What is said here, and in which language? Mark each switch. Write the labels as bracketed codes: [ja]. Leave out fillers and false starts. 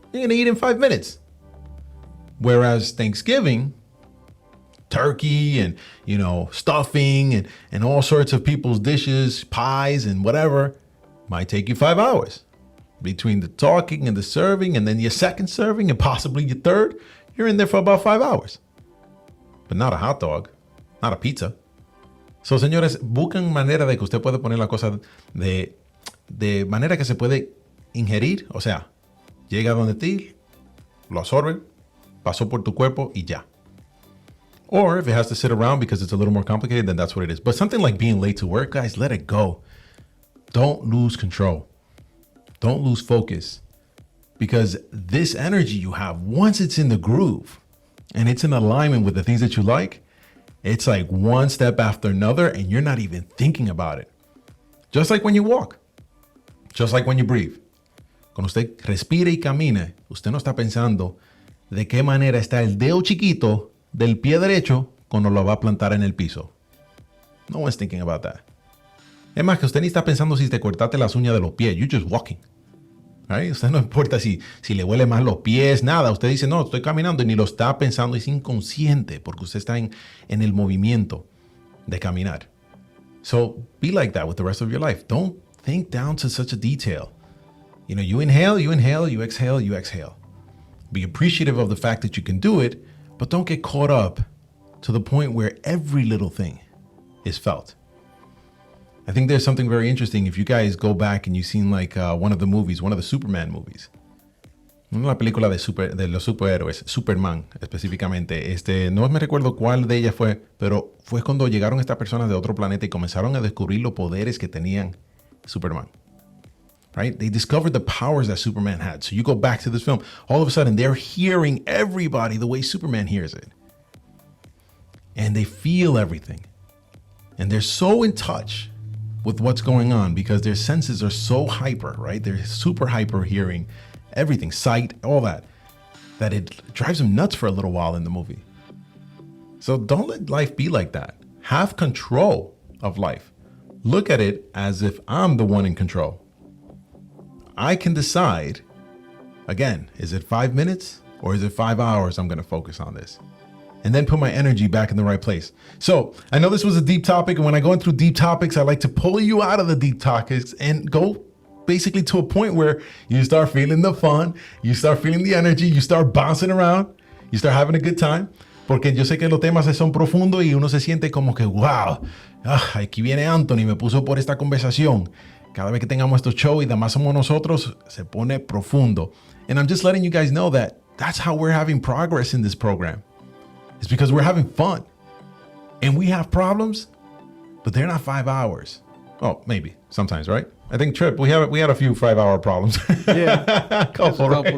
[en] You're going to eat in 5 minutes. Whereas Thanksgiving, turkey and, stuffing and all sorts of people's dishes, pies and whatever might take you 5 hours. Between the talking and the serving and then your second serving and possibly your third, you're in there for about 5 hours. But not a hot dog, not a pizza. [es] So, señores, busquen manera de que usted pueda poner la cosa de manera que se puede ingerir. O sea, llega donde ti, lo absorbe, pasó por tu cuerpo y ya. [en] Or if it has to sit around because it's a little more complicated, then that's what it is. But something like being late to work, guys, let it go. Don't lose control. Don't lose focus. Because this energy you have, once it's in the groove and it's in alignment with the things that you like, it's like one step after another and you're not even thinking about it. Just like when you walk. Just like when you breathe. [es] Cuando usted respira y camina, usted no está pensando de qué manera está el dedo chiquito del pie derecho cuando lo va a plantar en el piso. [en] No one's thinking about that. [es] Es más, que usted ni está pensando si te cortaste las uñas de los pies. [en] You're just walking. Right? [es] Usted no importa si le huele más los pies, nada. Usted dice, no, estoy caminando y ni lo está pensando. Es inconsciente porque usted está en el movimiento de caminar. [en] So be like that with the rest of your life. Don't think down to such a detail. You inhale, you exhale, you exhale. Be appreciative of the fact that you can do it, but don't get caught up to the point where every little thing is felt. I think there's something very interesting if you guys go back and you've seen like one of the movies, one of the Superman movies. [es] Una película de los superhéroes, Superman específicamente. No me recuerdo cuál de ellas fue, pero fue cuando llegaron estas personas de otro planeta y comenzaron a descubrir los poderes que tenían Superman. [en] Right? They discovered the powers that Superman had. So you go back to this film, all of a sudden they're hearing everybody the way Superman hears it. And they feel everything. And they're so in touch with what's going on because their senses are so hyper, right? They're super hyper hearing everything, sight, all that it drives them nuts for a little while in the movie. So don't let life be like that. Have control of life. Look at it as if I'm the one in control. I can decide, again, is it 5 minutes or is it 5 hours I'm going to focus on this? And then put my energy back in the right place. So I know this was a deep topic. And when I go through deep topics, I like to pull you out of the deep topics and go basically to a point where you start feeling the fun, you start feeling the energy, you start bouncing around, you start having a good time. [es] Porque yo sé que los temas son profundos y uno se siente como que, wow, aquí viene Anthony, me puso por esta conversación. Cada vez que tengamos estos shows y además somos nosotros, se pone profundo. [en] And I'm just letting you guys know that that's how we're having progress in this program. It's because we're having fun. And we have problems, but they're not 5 hours. Oh, maybe sometimes, right? I think Trip, we had a few 5-hour problems. Yeah, Right?